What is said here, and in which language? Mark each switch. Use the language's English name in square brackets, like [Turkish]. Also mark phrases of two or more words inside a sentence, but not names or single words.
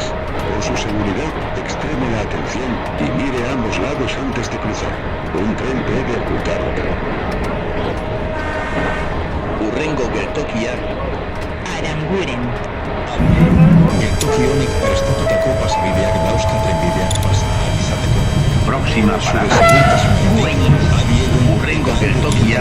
[Spanish] Por su seguridad, extreme la atención y mire a ambos lados antes de cruzar. Un tren puede ocultar otro. [Basque] hurrengo geltokia, Aranguren. Geltoki honek prestatutako pasabideak dauzka trenbideak pasa ahal izateko. [Spanish] próxima [Basque] Zure [Spanish] parada, [Basque] segurtasunagatik, Güeñes. adi egon Hurrengo geltokia,